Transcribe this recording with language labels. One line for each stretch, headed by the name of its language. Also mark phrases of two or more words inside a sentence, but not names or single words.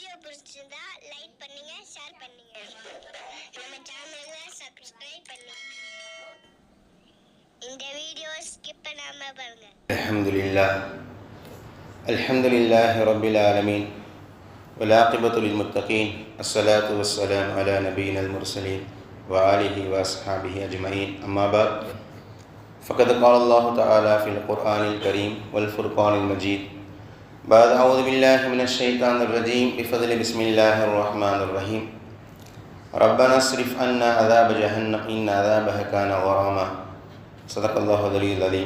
Tamil: பிடிச்சிருந்தா லைக் பண்ணுங்க, ஷேர் பண்ணுங்க. நம்ம சேனலை சப்ஸ்கிரைப் பண்ணுங்க. இந்த வீடியோ ஸ்கிப் பண்ணாம பாருங்க.
Arabic: الحمد لله رب العالمين والعاقبة للمتقين الصلاة والسلام على نبينا المرسلين وآله وأصحابه أجمعين أما بعد فقد قال الله تعالى في القرآن الكريم والفرقان المجيد بعد أعوذ بالله من الشيطان الرجيم بفضل بسم الله الرحمن الرحيم ربنا اصرف عنا عذاب جهنم إن عذابها كان غراما صدق الله العلي العظيم.